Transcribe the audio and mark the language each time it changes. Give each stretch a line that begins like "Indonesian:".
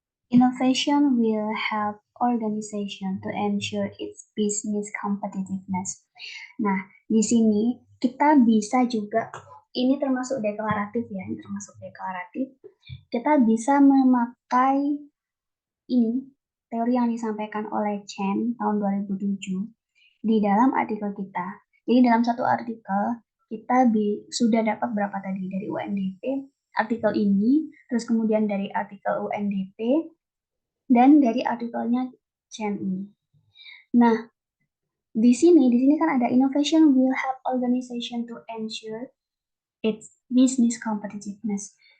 English: Innovation will help organization to ensure its business competitiveness.
Indonesian: Nah, di sini kita bisa juga, ini termasuk deklaratif ya, ini termasuk deklaratif. Kita bisa memakai ini teori yang disampaikan oleh Chen tahun 2007. di dalam artikel kita. Jadi dalam satu artikel kita sudah dapat berapa tadi dari UNDP artikel ini, terus kemudian dari artikel UNDP dan dari artikelnya CNI. Nah, di sini kan ada innovation will help organization to ensure its business competitiveness.